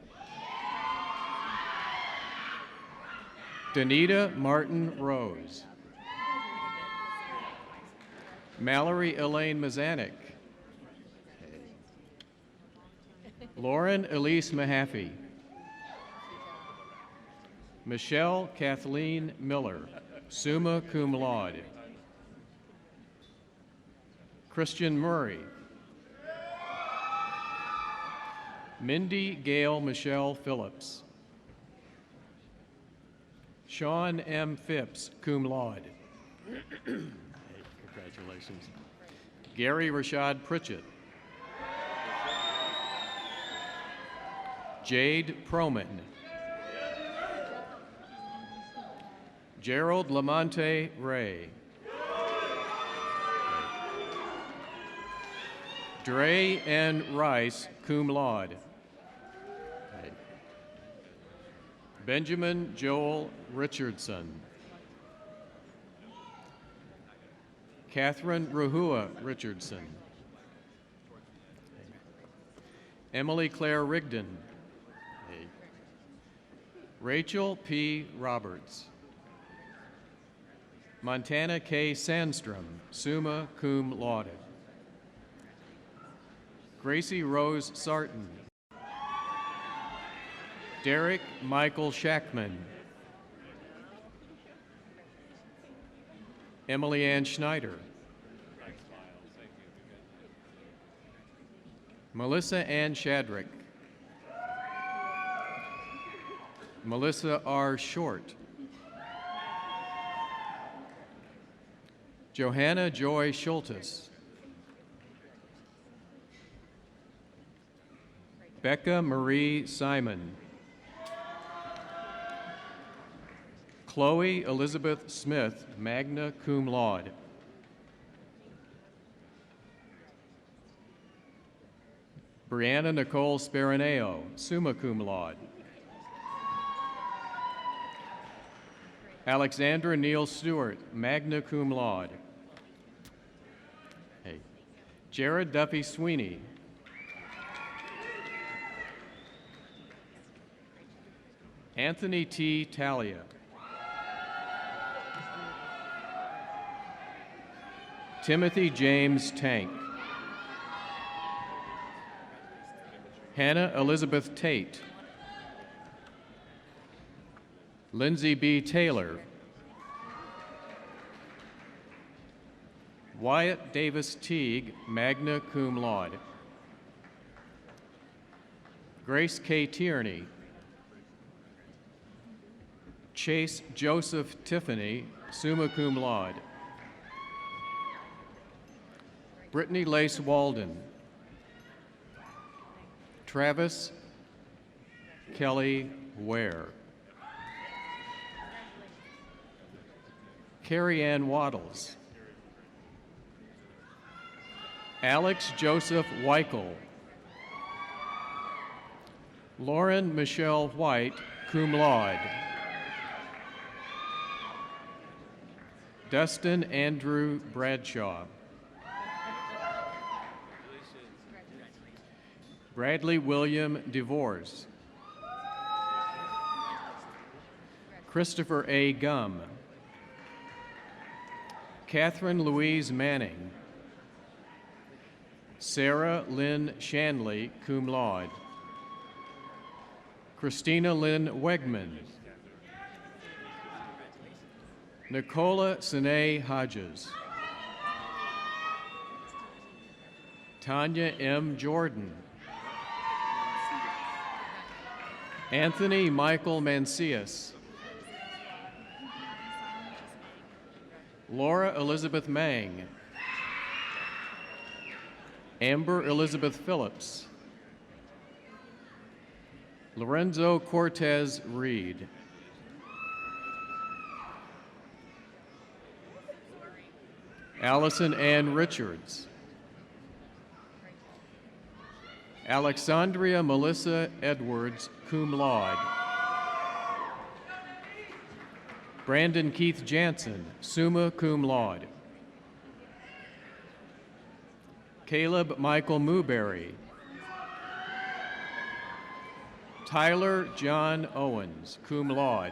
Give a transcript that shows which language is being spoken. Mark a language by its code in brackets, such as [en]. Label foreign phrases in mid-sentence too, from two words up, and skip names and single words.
[en] Danita Martin Rose. Mallory Elaine Mazanik. Lauren Elise Mahaffey. Michelle Kathleen Miller, [la] summa cum laude. [en] Christian Murray. Mindy Gail Michelle Phillips. Sean M. Phipps, [la] cum laude. [en] Congratulations. Gary Rashad Pritchett. Jade Proman. Gerald Lamonte Ray. Dre N. Rice, [la] cum laude. [en] Benjamin Joel Richardson. Catherine Ruhua Richardson. Emily Claire Rigdon. Rachel P. Roberts. Montana K. [la] Sandstrom, summa cum laude. [en] Gracie Rose Sarton. Derek Michael Shackman. Emily Ann Schneider. Melissa Ann Shadrick. Melissa R. Short. Johanna Joy Schultes. Becca Marie Simon. Chloe Elizabeth Smith, [la] magna cum laude. [en] Brianna Nicole Sparaneo, [la] summa cum laude. [en] Alexandra Neal Stewart, [la] magna cum laude. [en] Hey. Jared Duffy Sweeney. Anthony T. Talia. Timothy James Tank. Hannah Elizabeth Tate. Lindsay B. Taylor. Wyatt Davis Teague, [la] magna cum laude. [en] Grace K. Tierney. Chase Joseph Tiffany, [la] summa cum laude. [en] Brittany Lace Walden. Travis Kelly Ware. Carrie Ann Waddles. Alex Joseph Weichel. Lauren Michelle White, [la] cum laude. [en] Dustin Andrew Bradshaw. Bradley William DeVores. Christopher A. Gum. Catherine Louise Manning. Sarah Lynn Shanley, [la] cum laude. [en] Christina Lynn Wegman. Nicola Sine Hodges. Tanya M. Jordan. Anthony Michael Mancias. Laura Elizabeth Mang. Amber Elizabeth Phillips. Lorenzo Cortez Reed. Allison Ann Richards. Alexandria Melissa Edwards, [la] cum laude. [en] Brandon Keith Jansen, [la] summa cum laude. [en] Caleb Michael Mooberry. Tyler John Owens, [la] cum laude.